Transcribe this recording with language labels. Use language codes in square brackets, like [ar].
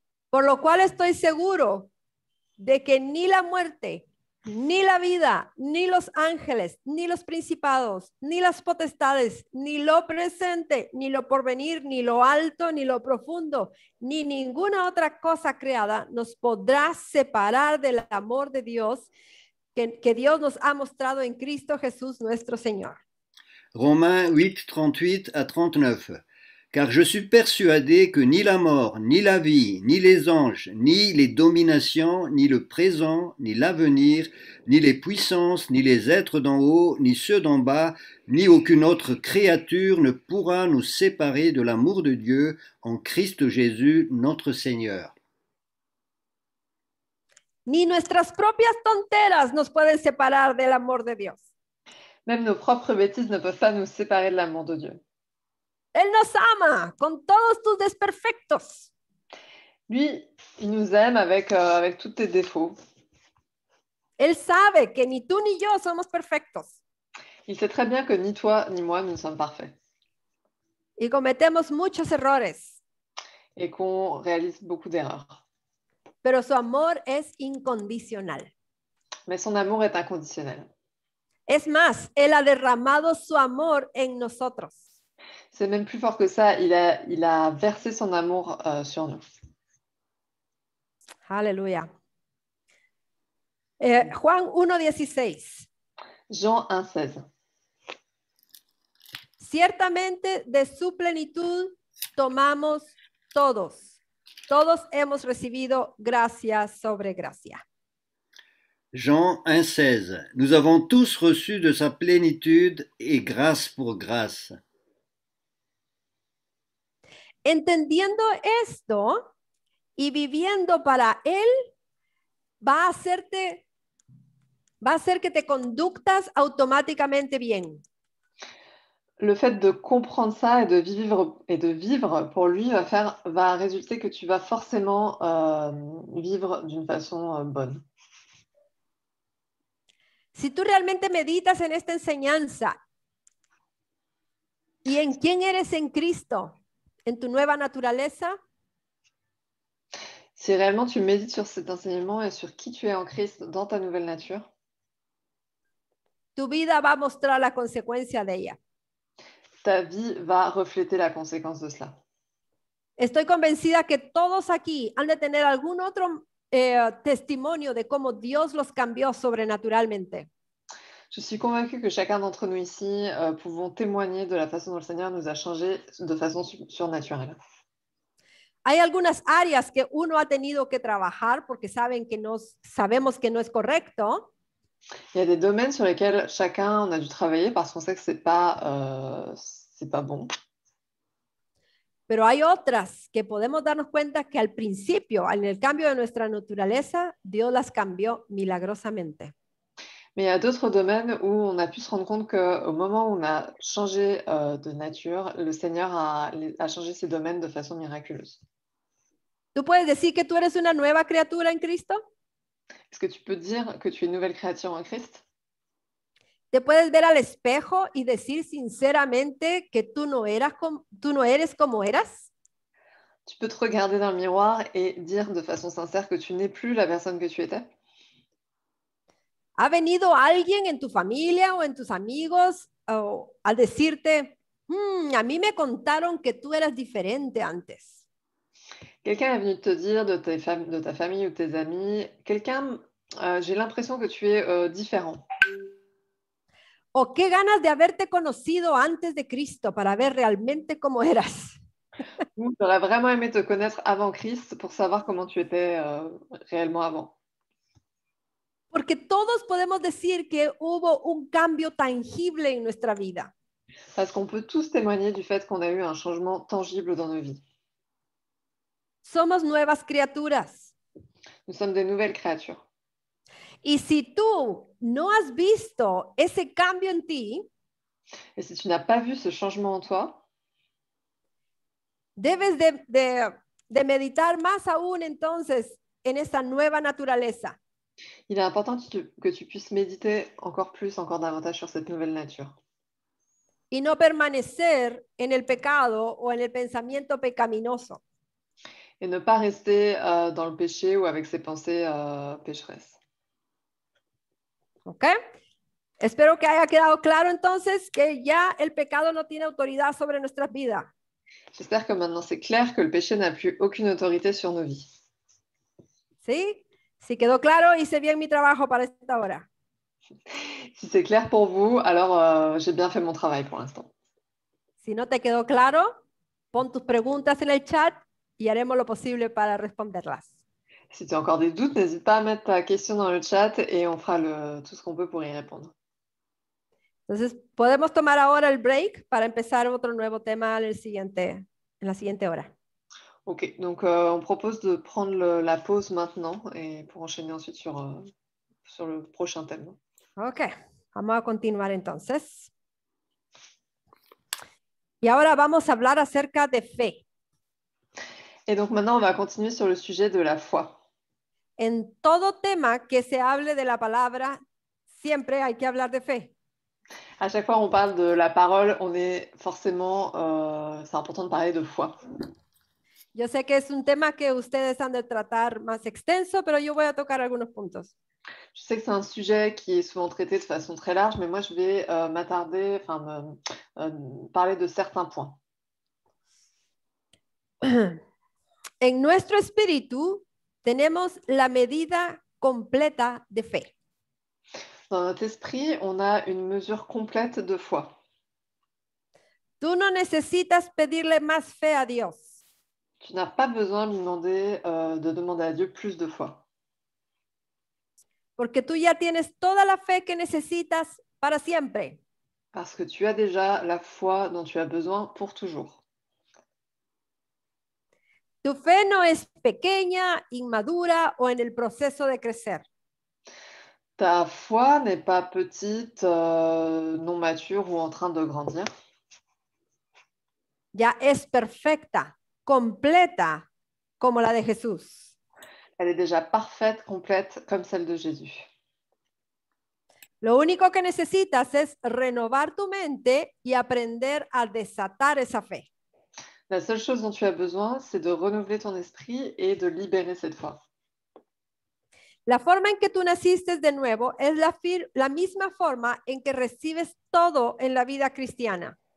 [es] Por lo cual estoy seguro de que ni la muerte, ni la vida, ni los ángeles, ni los principados, ni las potestades, ni lo presente, ni lo porvenir, ni lo alto, ni lo profundo, ni ninguna otra cosa creada nos podrá separar del amor de Dios que Dios nos ha mostrado en Cristo Jesús nuestro Señor. [fr] Romains 8, 38 à 39. Car je suis persuadé que ni la mort, ni la vie, ni les anges, ni les dominations, ni le présent, ni l'avenir, ni les puissances, ni les êtres d'en haut, ni ceux d'en bas, ni aucune autre créature ne pourra nous séparer de l'amour de Dieu en Christ Jésus, notre Seigneur. [es] Ni nuestras propias tonteras nos pueden separar del amor de Dios. [fr] Même nos propres bêtises ne peuvent pas nous séparer de l'amour de Dieu. [es] Él nos ama con todos tus desperfectos. [fr] Lui, il nous aime avec tous tes défauts. [es] Él sabe que ni tú ni yo somos perfectos. [fr] Il sait très bien que ni toi ni moi, nous ne sommes parfaits. [es] Y cometemos muchos errores. [fr] Et qu'on réalise beaucoup d'erreurs. [es] Pero su amor es incondicional. [fr] Mais son amour est inconditionnel. [es] Es más, Él ha derramado su amor en nosotros. [fr] C'est même plus fort que ça. Il a versé son amour sur nous. [es] Aleluya. Juan 1:16. [fr] Jean 1,16. [es] Ciertamente de su plenitud tomamos todos. Todos hemos recibido gracia sobre gracia. [fr] Jean 1,16. Nous avons tous reçu de sa plénitude et grâce pour grâce. [es] Entendiendo esto y viviendo para Él, va a hacer que te conductas automáticamente bien. [fr] Le fait de comprendre ça et de vivre pour lui va résulter que tu vas forcément vivre d'une façon bonne. [es] Si tú realmente meditas en esta enseñanza y en quién eres en Cristo, en tu nueva naturaleza, [fr] Si réellement tu médites sur cet enseignement et sur qui tu es en Christ dans ta nouvelle nature, [es] tu vida va a mostrar la consecuencia de ella. [fr] ta vie va refléter la conséquence de cela. [es] Estoy convencida que todos aquí han de tener algún otro testimonio de cómo Dios los cambió sobrenaturalmente. [fr] Je suis convaincue que chacun d'entre nous ici pouvons témoigner de la façon dont le Seigneur nous a changés de façon surnaturelle. [es] Hay algunas áreas que uno ha tenido que trabajar porque sabemos que no es correcto. [fr] Il y a des domaines sur lesquels chacun on a dû travailler parce qu'on sait que c'est pas bon. [es] Pero hay otras que podemos darnos cuenta que al principio, en el cambio de nuestra naturaleza, Dios las cambió milagrosamente. [fr] Mais il y a d'autres domaines où on a pu se rendre compte qu'au moment où on a changé de nature, le Seigneur a changé ces domaines de façon miraculeuse. [es] ¿Tú puedes decir que tú eres una nueva criatura en Cristo? [fr] Est-ce que tu peux dire que tu es une nouvelle créature en Christ? [es] ¿Te puedes ver al espejo y decir sinceramente que tú no eres como eras? [fr] Tu peux te regarder dans le miroir et dire de façon sincère que tu n'es plus la personne que tu étais? [es] ¿Ha venido alguien en tu familia o en tus amigos a decirte, a mí me contaron que tú eras diferente antes? [fr] Quelqu'un est venu te dire de ta famille ou tes amis, j'ai l'impression que tu es différent. [es] ¿O qué ganas de haberte conocido antes de Cristo para ver realmente cómo eras? [fr] J'aurais vraiment aimé te connaître avant Christ pour savoir comment tu étais réellement avant. [es] Porque todos podemos decir que hubo un cambio tangible en nuestra vida. [fr] Parce qu'on peut tous témoigner du fait qu'on a eu un changement tangible dans nos vies. [es] Somos nuevas criaturas. [fr] Nous sommes des nouvelles créatures. [es] Y si tú no has visto ese cambio en ti, [fr] Et si tu n'as pas vu ce changement en toi, [es] debes de meditar más aún entonces en esa nueva naturaleza. [fr] il est important que tu puisses méditer encore davantage sur cette nouvelle nature. [es] Y no permanecer en el pecado o en el pensamiento pecaminoso. [fr] Et ne pas rester dans le péché ou avec ses pensées pécheresses. [es] ¿Ok? Espero que haya quedado claro entonces que ya el pecado no tiene autoridad sobre nuestras vidas. [fr] J'espère que maintenant c'est clair que le péché n'a plus aucune autorité sur nos vies. [es] ¿Sí? Si quedó claro, hice bien mi trabajo para esta hora. [fr] Si c'est clair pour vous, alors j'ai bien fait mon travail pour l'instant. [es] Si no te quedó claro, pon tus preguntas en el chat y haremos lo posible para responderlas. [fr] Si tu as encore des doutes, n'hésite pas à mettre ta question dans le chat et on fera tout ce qu'on peut pour y répondre. [es] Entonces, podemos tomar ahora el break para empezar otro nuevo tema en la siguiente hora. [fr] Ok, donc on propose de prendre la pause maintenant et pour enchaîner ensuite sur le prochain thème. [es] Ok, vamos a continuar entonces. Y ahora vamos a hablar acerca de fe. [fr] Et donc maintenant, on va continuer sur le sujet de la foi. [es] En todo tema que se hable de la palabra, siempre hay que hablar de fe. [fr] À chaque fois on parle de la parole, on est forcément, c'est important de parler de foi. [es] Yo sé que es un tema que ustedes han de tratar más extenso, pero yo voy a tocar algunos puntos. [fr] Je sais que c'est un sujet qui est souvent traité de façon très large, mais moi, je vais m'attarder, enfin, parler de certains points. [es] En nuestro espíritu tenemos la medida completa de fe. [fr] Dans notre esprit, on a une mesure complète de foi. [es] Tú no necesitas pedirle más fe a Dios. [fr] Tu n'as pas besoin de demander à Dieu plus de foi. [es] Porque tú ya tienes toda la fe que necesitas para siempre. [fr] Parce que tu as déjà la foi dont tu as besoin pour toujours. [es] Tu fe no es pequeña, inmadura o en el proceso de crecer. [fr] Ta foi n'est pas petite, non mature ou en train de grandir. [es] Ya es perfecta, completa, como la de Jesús. [fr] Elle est déjà parfaite, complète, comme celle de Jésus. [es] Lo único que necesitas es renovar tu mente y aprender a desatar esa fe. [fr] La seule chose dont tu as besoin, c'est de renouveler ton esprit et de libérer cette foi. [es] La forma en que tú naciste de nuevo es la misma forma en que recibes todo en la vida cristiana.